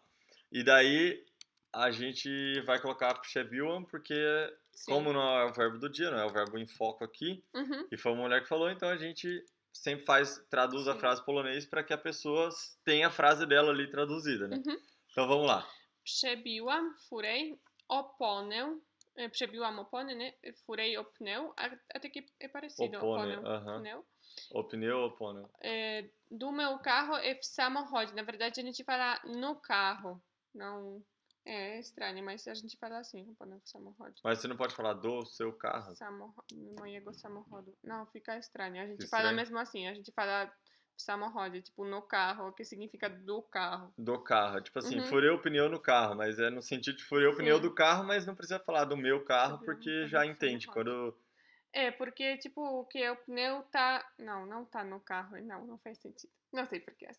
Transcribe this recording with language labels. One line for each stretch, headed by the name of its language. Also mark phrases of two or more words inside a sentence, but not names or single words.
Portuguese: E daí a gente vai colocar przebiłam, porque Sim. como não é o verbo do dia, não é o verbo em foco aqui, Uhum. e foi uma mulher que falou, então a gente sempre traduz a Sim. frase polonês para que a pessoa tenha a frase dela ali traduzida, né? Uhum. Então vamos lá.
Polish: Przebiłam, furei oponę. Przebiłam oponę,
Portuguese: né? Furei o pneu. Até que é parecido. Oponę, Oponę, aham. pneu. O pneu ou pneu? Do meu carro é
Polish: w samochodzie.
Portuguese: Na verdade, a gente fala no carro. Não. É estranho, mas a gente fala assim,
Polish: oponę w samochodzie.
Portuguese: Mas você não pode falar do seu carro.
Polish: Mojego samochodu.
Portuguese: Não, fica estranho. A gente Fica fala estranho? mesmo assim. A gente fala
Polish: w samochodzie,
Portuguese: tipo no carro, que significa do carro. Do carro. Tipo assim, Uhum. furei o pneu no carro, mas é no sentido de furei o pneu Sim. do carro, mas não precisa falar do meu carro, Przebiłam porque oponę já w entende. samochodzie. Quando. Porque, tipo, que o pneu tá... Não tá no carro. Não faz sentido. Não sei porquê. Assim